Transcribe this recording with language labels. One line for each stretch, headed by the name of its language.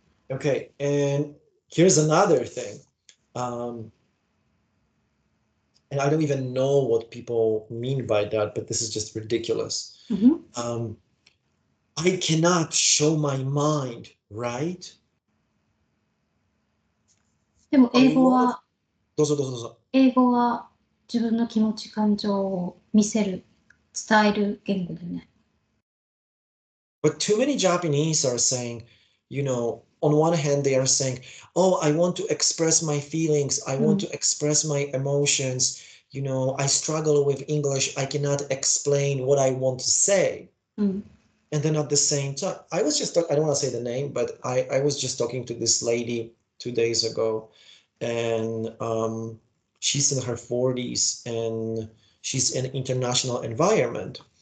English: Okay, and here's another thing. And I don't even know what people mean by that, but this is just ridiculous. I cannot show my mind, right?
Japanese: でも英語は、どうぞ。英語は自分の気持ち、感情を見せる、伝える言語だよね。
English: But too many Japanese are saying, on one hand, they are saying, oh, I want to express my feelings. I want to express my emotions. I struggle with English. I cannot explain what I want to say. And then at the same time, I don't want to say the name, but I was just talking to this lady 2 days ago, and she's in her 40s, and she's in an international environment.